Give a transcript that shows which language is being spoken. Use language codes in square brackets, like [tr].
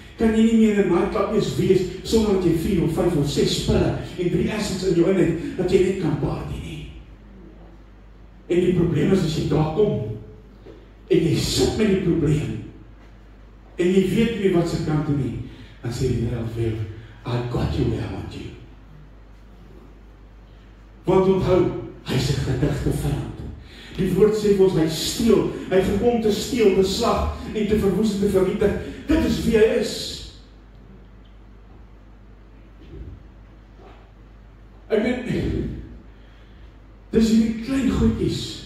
[af] Kan jy nie meer in 'n nightclub wees, sonder dat jy 4 of 5 of 6 pille en 3 assets in jou in het, dat jy net kan party nie. En die probleem is as jy daar kom, en jy sit met die probleem, en jy weet nie wat se kant toe nie, dan sê die Here vir jou, [en] I got you where I want you. [af] Want onthou, hy is 'n gedigte vyand. Die woord sê vir ons, hy steel, hy het gekom te steel, te slag, en te verwoes en te vernietig. Dit is wie hy is. Ek weet, dis hierdie klein goedjies.